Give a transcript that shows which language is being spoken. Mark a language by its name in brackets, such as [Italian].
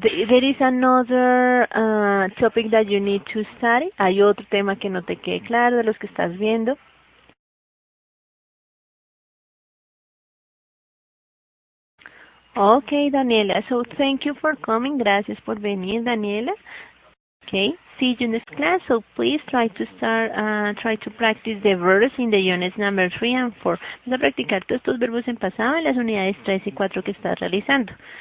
[English] There is another topic that you need to study. [Spanish] Hay otro tema que no te quede claro de los que estás viendo. [English] Okay, Daniela. So thank you for coming. [Spanish] Gracias por venir, [English] Daniela. Okay. See you next class. So please try to practice the verbs in the units number 3 and 4. [Spanish] Vamos a practicar todos estos verbos en pasado en las unidades 3 y 4 que estás realizando.